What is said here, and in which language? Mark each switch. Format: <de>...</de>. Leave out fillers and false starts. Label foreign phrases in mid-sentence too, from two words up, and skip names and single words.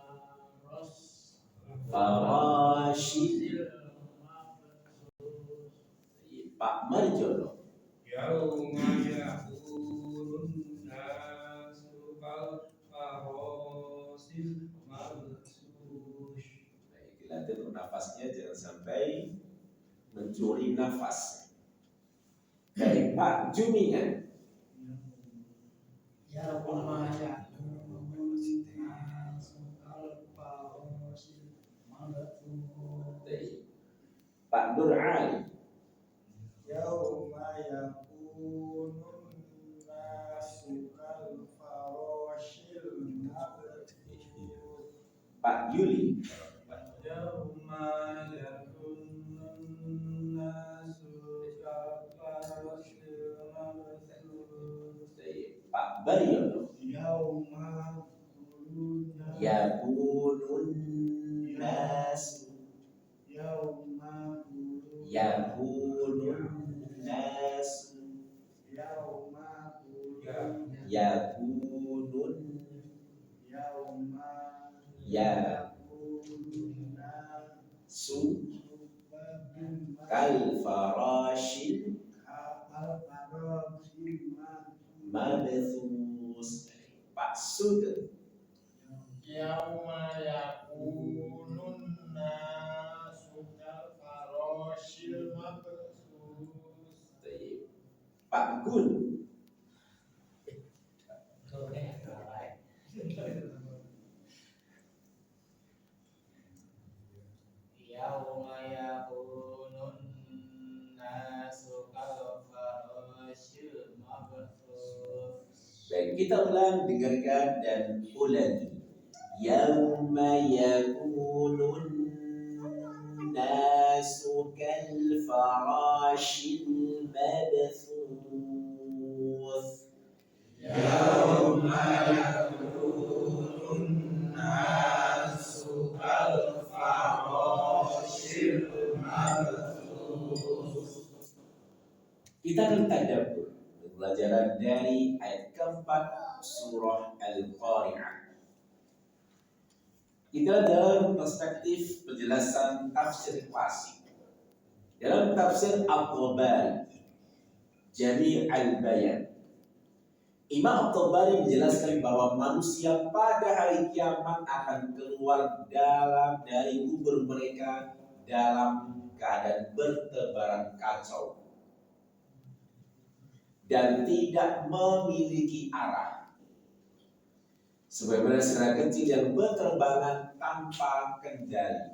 <ar>Farashil.</ar> <id>Pak Marjono.</id> <ar>يوم يكون الناس كالفراش المبثوث.</ar> <id>Dilatih untuk nafasnya, jangan sampai mencuri nafas. Baik, Pak Jumingan.</id> <ar>يوم يكون الناس كالفراش المبثوث.</ar> <id>Baik. Pak Nur Ali.</id> <ar>يوم يكون الناس كالفراش المبثوث.</ar> <id>Pak Yuli.</id> <ar>يوم يكون الناس كالفراش المبثوث.</ar> <id>Baik. Pak Baryono.</id> <ar>Yauma يكون الناس. yauma يكون الناس. yauma Yakunun. yauma يكون الناس. كالفراش المبثوث.</ar> <id>Pak Sugeng.</id> <ar>يوم يكون الناس كالفراش المبثوث.</ar> <id>Baik. Pak Gun.</id> <ar>يوم يكون الناس كالفراش المبثوث.</ar> <id>Baik, kita ulang, dengarkan dan ulangi.</id> <ar>يوم يكون الناس كالفراش المبثوث. يوم يكون الناس كالفراش المبثوث.</ar> <id>Kita akan tadabbur pelajaran dari ayat keempat surah Al-Qari'ah. Kita dalam perspektif penjelasan tafsir klasik. Dalam tafsir At-Tabari, Jami' al-Bayan, Imam At-Tabari menjelaskan bahwa manusia pada hari kiamat akan keluar dari kubur mereka dalam keadaan bertebaran kacau dan tidak memiliki arah, sebagaimana serangga kecil yang berterbangan tanpa kendali.</id>